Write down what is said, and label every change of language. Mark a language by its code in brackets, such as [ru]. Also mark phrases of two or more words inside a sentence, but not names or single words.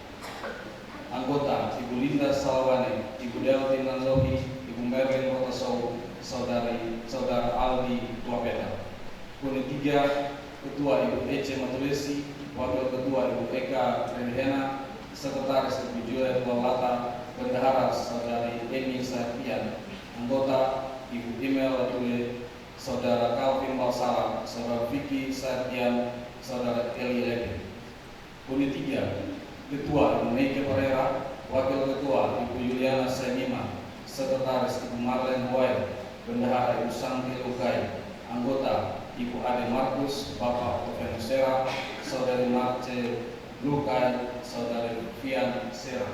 [id] Anggota Ibu Linda Salwane, Ibu Delti Nanlohi, Ibu Merlin Rotosow, Saudara Aldi Tuapeta. Unit 3. Ketua Ibu Ece Matulesi, Wakil Ketua Ibu Eka Redhena, Sekretaris Ibu Juliet Laulata, Bendahara Saudari Emi Safian, Anggota Ibu Imel Latule, Saudara Calvin Balsala, Saudara Vicky Safian, Saudara Eli Lebe. Unit 3, Ketua Ibu Meike Pereira, Wakil Ketua Ibu Juliana Senima, Sekretaris Ibu Marlene Boyle, Bendahara Ibu Santi Lukai, Anggota Ibu Ade Markus, Bapak Octavian Sera, Saudari Marce Lukai, Saudari Fian Sera.